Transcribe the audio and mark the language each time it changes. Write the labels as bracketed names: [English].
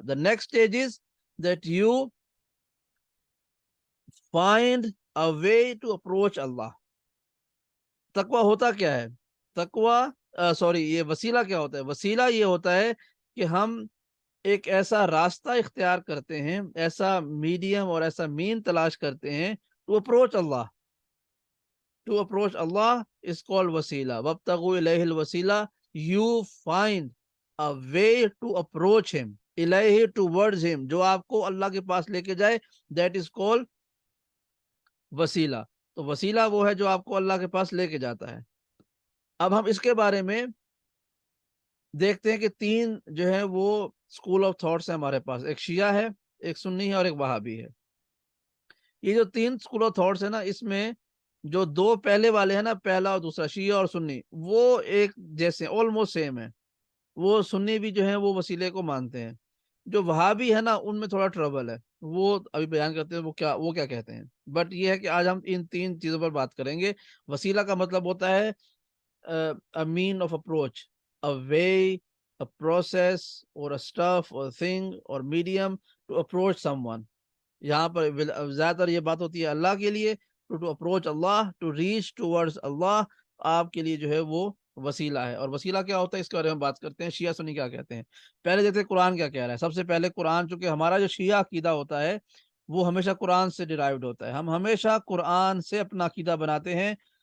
[English] The next stage is that you find a way to approach Allah. [Hindi] तकवा होता क्या है? तकवा सॉरी, ये वसीला क्या होता है? वसीला ये होता है कि हम एक ऐसा रास्ता इख्तियार करते हैं, ऐसा मीडियम और ऐसा मीन तलाश करते हैं [English] To approach Allah. To approach Allah is called wasila. [Arabic] Wabtagu ilayhil wasila. [English] You find a way to approach him. Ilayhi, towards him. [Hindi] जो आपको अल्लाह के पास लेके जाए, [English] that is called [Hindi] वसीला। तो वसीला वो है जो आपको अल्लाह के पास लेके जाता है। अब हम इसके बारे में देखते हैं कि तीन जो है वो स्कूल ऑफ थॉट्स है हमारे पास। एक शिया है, एक सुन्नी है और एक वहाबी है। ये जो तीन स्कूल ऑफ थॉट्स है ना, इसमें जो दो पहले वाले हैं ना, पहला और दूसरा, शिया और सुन्नी, वो एक जैसे ऑलमोस्ट सेम है। वो सुन्नी भी जो है वो वसीले को मानते हैं। जो वहाबी है ना, उनमें थोड़ा ट्रबल है, वो अभी बयान करते हैं वो क्या कहते हैं। बट ये है कि आज हम इन तीन चीजों पर बात करेंगे। वसीला का मतलब होता है [English] a mean of approach, a way, a process, or a stuff, or a thing, or medium to approach someone. [Hindi] यहाँ पर ज्यादातर ये बात होती है अल्लाह के लिए, [English] to approach Allah, to reach towards Allah, [Hindi] आपके लिए जो है वो वसीला है। और वसीला क्या होता है इसके बारे में बात करते हैं। शिया सुन्नी क्या कहते हैं, पहले देखते हैं कुरान क्या कह रहा है। सबसे पहले कुरान, चूंकि हमारा जो शिया अकीदा होता है वो हमेशा कुरान से डिराइव्ड होता है, हम हमेशा कुरान से अपना अकीदा बनाते हैं।